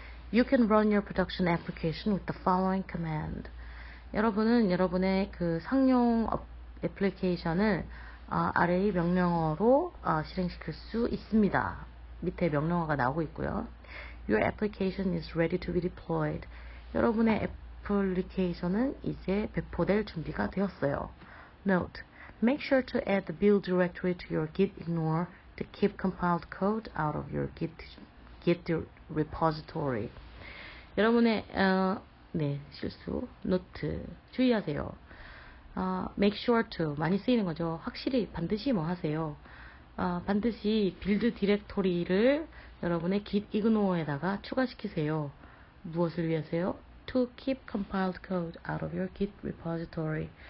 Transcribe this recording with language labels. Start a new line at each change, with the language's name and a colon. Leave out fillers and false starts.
English: You can run your production application with the following command.
Korean: 여러분은 여러분의 그 상용 애플리케이션을 아래의 명령어로 실행시킬 수 있습니다. 밑에 명령어가 나오고 있고요.
English: Your application is ready to be deployed.
Korean: 여러분의 애플리케이션은 이제 배포될 준비가 되었어요.
English: Note, make sure to add the build directory to your git ignore to keep compiled code out of your git repository.
Korean: 여러분의 실수, 노트 주의하세요. make sure to 많이 쓰이는 거죠. 확실히 반드시 뭐 하세요. 반드시 빌드 디렉토리를 여러분의 git ignore에다가 추가시키세요. 무엇을 위해서요?
English: To keep compiled code out of your git repository.